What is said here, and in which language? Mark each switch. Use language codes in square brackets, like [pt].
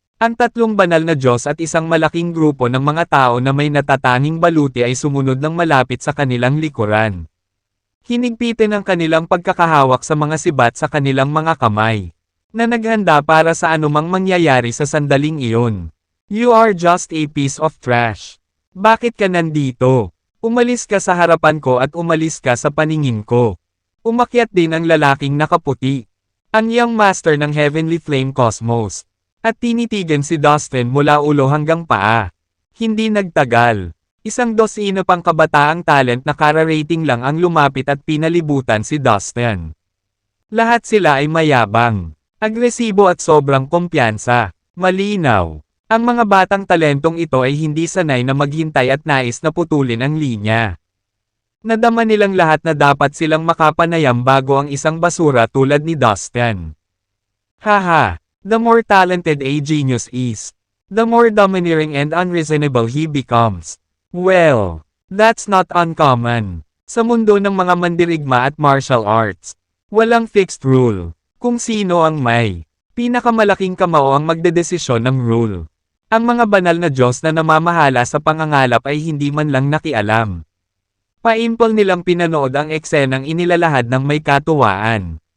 [tl] Ang 3 banal na Diyos at isang malaking grupo ng mga tao na may natatanging baluti ay sumunod ng malapit sa kanilang likuran. Hinigpitin ang kanilang pagkakahawak sa mga sibat sa kanilang mga kamay, na naghanda para sa anumang mangyayari sa sandaling iyon. [en] You are just a piece of trash. [tl] Bakit ka nandito? Umalis ka sa harapan ko at umalis ka sa paningin ko. Umakyat din ang lalaking nakaputi. Ang Young Master ng Heavenly Flame Cosmos. At tinitigan si Dustin mula ulo hanggang paa. Hindi nagtagal. 12 pang kabataang talent na kara-rating lang ang lumapit at pinalibutan si Dustin. Lahat sila ay mayabang, agresibo at sobrang kumpiyansa. Malinaw. Ang mga batang talentong ito ay hindi sanay na maghintay at nais na putulin ang linya. Nadama nilang lahat na dapat silang makapanayam bago ang isang basura tulad ni Dustin. [en] Haha, the more talented a genius is, the more domineering and unreasonable he becomes. Well, that's not uncommon. [tl] Sa mundo ng mga mandirigma at martial arts, walang fixed rule. Kung sino ang may pinakamalaking kamao ang magdedesisyon ng rule. Ang mga banal na Diyos na namamahala sa pangangalap ay hindi man lang nakialam. Paimpol nilang pinanood ang eksenang inilalahad ng may katuwaan.